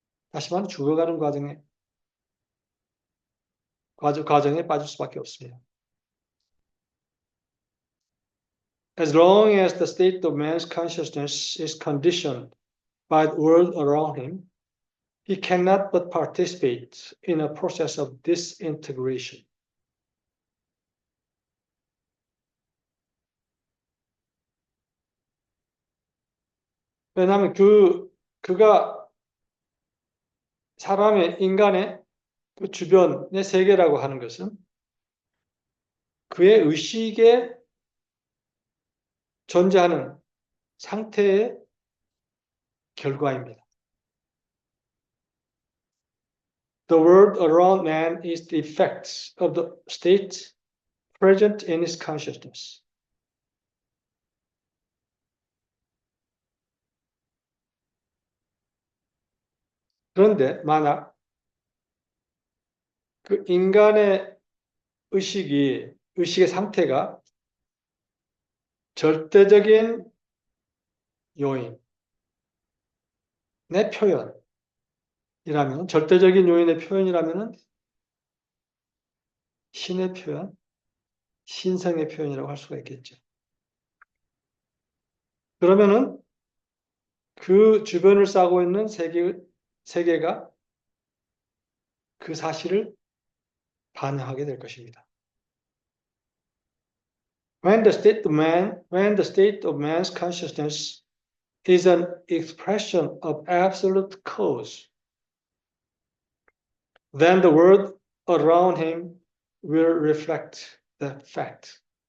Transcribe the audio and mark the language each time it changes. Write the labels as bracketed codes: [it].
[ko] 다시 말하면 죽어가는 과정에 빠질 수밖에 없습니다. [en] As long as the state of man's consciousness is conditioned by the world around him, he cannot but participate in a process of disintegration. [ko] 왜냐하면 그가 인간의 그 주변의 세계라고 하는 것은 그의 의식에 존재하는 상태의 결과입니다. [en] The world around man is the effect of the state present in his consciousness. [ko] 그런데 만약 그 인간의 의식의 상태가 절대적인 요인의 표현이라면, 절대적인 요인의 표현이라면 신의 표현, 신성의 표현이라고 할 수가 있겠죠. 그러면은 그 주변을 싸고 있는 세계가 그 사실을 반영하게 될 것입니다. [en] When the state of man's consciousness is an expression of absolute cause, then the world around him will reflect that fact.